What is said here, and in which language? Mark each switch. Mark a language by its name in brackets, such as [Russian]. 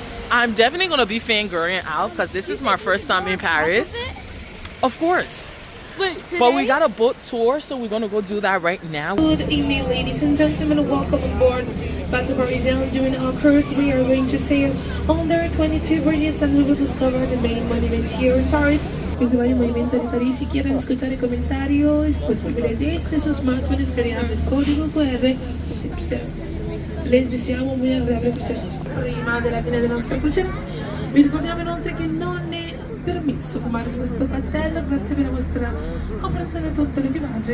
[English] I'm definitely gonna be fangirling out because this is my first time in Paris. Of course. But we got a boat tour, so we're gonna go do that right now. Good evening, ladies and gentlemen. Welcome aboard Bateau Parisien. During our cruise, we are going to sail on their 22 bridges and we will discover the main monument here in Paris. [Spanish] Principal monumento de París. Si quieren escuchar el comentario, es posible desde sus smartphones descargando el código QR de crucero. Les deseamo un muy agradable crucero. [Italian] Prima della fine del nostro crucero, vi ricordiamo inoltre che non è permesso fumare su questo battello. Grazie per la vostra comprensione a tutto l'equipaggio.